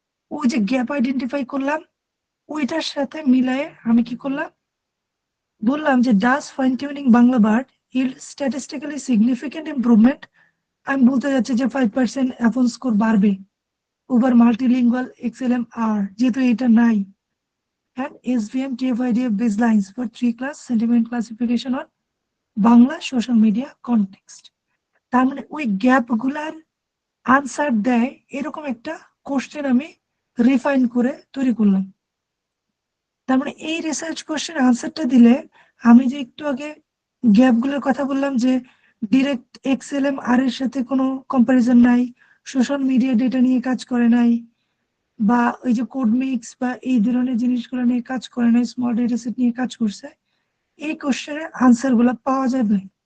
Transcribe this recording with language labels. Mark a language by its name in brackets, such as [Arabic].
[Bangla] ওই যে gap identify করলাম, ওইটার সাথে মিলায়ে আমি কি করলাম, বললাম যে [English] Does fine tuning Bangla BERT yield statistically significant improvement. [Bangla] আমি বলতে যাচ্ছি যে 5% F1 স্কোর বাড়বে [English] over multilingual XLM R, [Bangla] যেহেতু এটা নাই। [English] And SVM TF-IDF baselines for 3-class sentiment classification on Bangla social media context. [Bangla] তার মানে ওই গ্যাপ গুলার আনসার দেয় এরকম একটা কোশ্চেন আমি রিফাইন করে তৈরি করলাম। তার মানে এই রিসার্চ কোশ্চেন আনসারটা দিলে আমি যে একটু আগে গ্যাপ গুলোর কথা বললাম যে ডিরেক্ট এক্সএলএম আর এর সাথে কোনো কম্পারিজন নাই, সোশ্যাল মিডিয়া ডেটা নিয়ে কাজ করে নাই, বা ওই যে কোড মিক্স বা এই ধরনের জিনিসগুলো নিয়ে কাজ করে নাই, স্মল ডেটা সেট নিয়ে কাজ করছে, এই কোশ্চেনের আনসার গুলো পাওয়া যাবে।